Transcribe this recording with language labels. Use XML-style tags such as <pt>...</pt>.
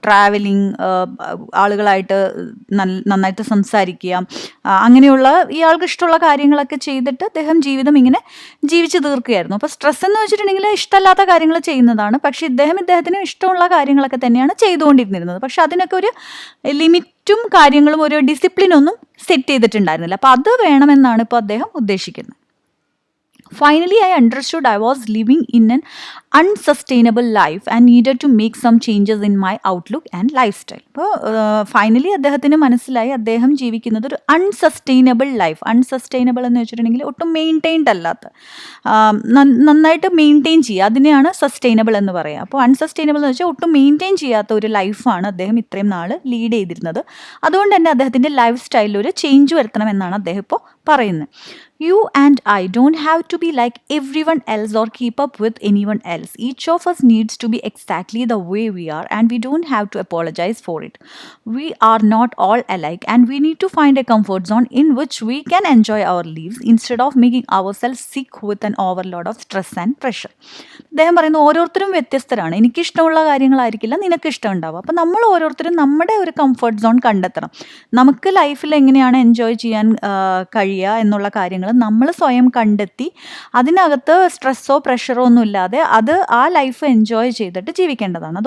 <ml>Travelling, ആളുകളായിട്ട് നന്നായിട്ട് സംസാരിക്കുക, അങ്ങനെയുള്ള ഇയാൾക്ക് ഇഷ്ടമുള്ള കാര്യങ്ങളൊക്കെ ചെയ്തിട്ട് അദ്ദേഹം ജീവിതം ഇങ്ങനെ ജീവിച്ച് തീർക്കുകയായിരുന്നു. അപ്പോൾ സ്ട്രെസ് എന്ന് വെച്ചിട്ടുണ്ടെങ്കിൽ ഇഷ്ടമല്ലാത്ത കാര്യങ്ങൾ ചെയ്യുന്നതാണ്. പക്ഷേ ഇദ്ദേഹത്തിന് ഇഷ്ടമുള്ള കാര്യങ്ങളൊക്കെ തന്നെയാണ് ചെയ്തുകൊണ്ടിരുന്നിരുന്നത്. പക്ഷെ അതിനൊക്കെ ഒരു ലിമിറ്റും കാര്യങ്ങളും ഒരു ഡിസിപ്ലിനൊന്നും സെറ്റ് ചെയ്തിട്ടുണ്ടായിരുന്നില്ല. അപ്പോൾ അത് വേണമെന്നാണ് ഇപ്പോൾ അദ്ദേഹം ഉദ്ദേശിക്കുന്നത്.</ml> <en>Finally, I understood I was living in an unsustainable life and needed to make some changes in my outlook and lifestyle.</en> <ml>അപ്പോൾ ഫൈനലി അദ്ദേഹത്തിന് മനസ്സിലായി അദ്ദേഹം ജീവിക്കുന്നത് ഒരു അൺസസ്റ്റൈനബിൾ ലൈഫ്. അൺസസ്റ്റൈനബിൾ എന്ന് വെച്ചിട്ടുണ്ടെങ്കിൽ ഒട്ടും മെയിൻറ്റെയിൻഡ് അല്ലാത്ത, നന്നായിട്ട് മെയിൻറ്റെയിൻ ചെയ്യുക, അതിനെയാണ് സസ്റ്റൈനബിൾ എന്ന് പറയുക. അപ്പോൾ അൺസസ്റ്റൈനബിൾ എന്ന് വെച്ചാൽ ഒട്ടും മെയിൻറ്റെയിൻ ചെയ്യാത്ത ഒരു ലൈഫാണ് അദ്ദേഹം ഇത്രയും നാൾ ലീഡ് ചെയ്തിരുന്നത്. അതുകൊണ്ട് തന്നെ അദ്ദേഹത്തിൻ്റെ ലൈഫ് സ്റ്റൈലിൽ ഒരു ചേഞ്ച് വരുത്തണമെന്നാണ് അദ്ദേഹം ഇപ്പോൾ പറയുന്നത്.</ml> <en>You and I don't have to be like everyone else or keep up with anyone else. Each of us needs to be exactly the way we are, and we don't have to apologize for it. We are not all alike, and we need to find a comfort zone in which we can enjoy our lives instead of making ourselves sick with an overload of stress and pressure.</en> <ml>അദ്ദേഹം പറയുന്നു ഓരോരുത്തരും വ്യത്യസ്തരാണ്. എനിക്കിഷ്ടമുള്ള കാര്യങ്ങളായിരിക്കില്ല നിനക്ക് ഇഷ്ടം ഉണ്ടാവുക. അപ്പം നമ്മൾ ഓരോരുത്തരും നമ്മുടെ ഒരു കംഫർട്ട് സോൺ കണ്ടെത്തണം. നമുക്ക് ലൈഫിൽ എങ്ങനെയാണ് എൻജോയ് ചെയ്യാൻ കഴിയുക എന്നുള്ള കാര്യങ്ങൾ നമ്മൾ സ്വയം കണ്ടെത്തി അതിനകത്ത് സ്ട്രെസ്സോ പ്രഷറോ ഒന്നും ഇല്ലാതെ ആ ലൈഫ് എൻജോയ് ചെയ്തിട്ട് ജീവിക്കേണ്ടതാണ്.</ml>